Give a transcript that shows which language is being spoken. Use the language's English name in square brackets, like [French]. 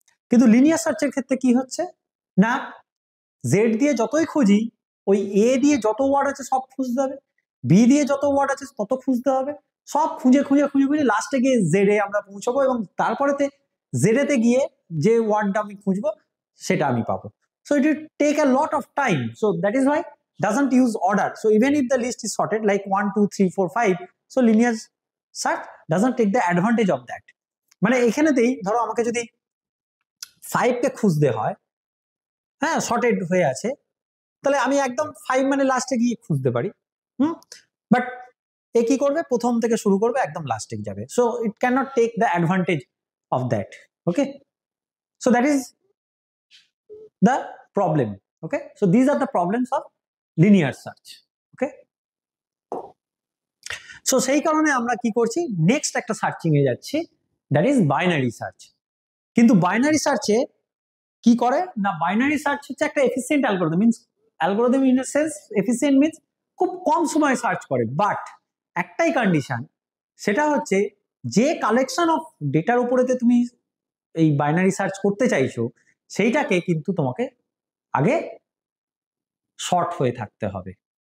[Bangla] কিন্তু লিনিয়ার সার্চের ক্ষেত্রে কি হচ্ছে না, জেড দিয়ে যতই খুঁজি ওই এ দিয়ে যত ওয়ার্ড আছে সব খুঁজতে হবে, বি দিয়ে যত ওয়ার্ড আছে তত খুঁজতে হবে, সব খুঁজে খুঁজে খুঁজে খুঁজে লাস্টে গিয়ে জেডে আমরা পৌঁছাবো, এবং তারপরেতে জেডেতে গিয়ে যে ওয়ার্ডটা আমি খুঁজবো সেটা আমি পাবো। [English] So it will take a lot of time, so that is why doesn't use order. So even if the list is sorted like 1 2 3 4 5, so linear search doesn't take the advantage of that. [Bangla] মানে এখানেতেই ধরো আমাকে যদি 5 কে খুঁজতে হয়, হ্যাঁ sorted হয়ে আছে, তাহলে আমি একদম 5 মানে লাস্টে গিয়ে খুঁজতে পারি, বাট এ কি করবে, প্রথম থেকে শুরু করবে একদম লাস্টে যাবে, [English] So it can not take the advantage of that. Okay, so that is the problem. Okay, so these are the problems of linear search. [Bangla] Okay, so সেই কারণে আমরা কি করছি, নেক্সট একটা সার্চিং এ যাচ্ছি, [English] That is binary search. [Bangla] কিন্তু binary সার্চে কি করে না, বাইনারি সার্চ হচ্ছে একটা efficient algorithm, means algorithm in a sense efficient means খুব কম সময়ে সার্চ করে, বাট একটাই কন্ডিশন, সেটা হচ্ছে যে কালেকশন অফ ডেটার উপরেতে তুমি এই বাইনারি সার্চ করতে চাইছো সেইটাকে কিন্তু তোমাকে আগে শর্ট হয়ে থাকতে হবে।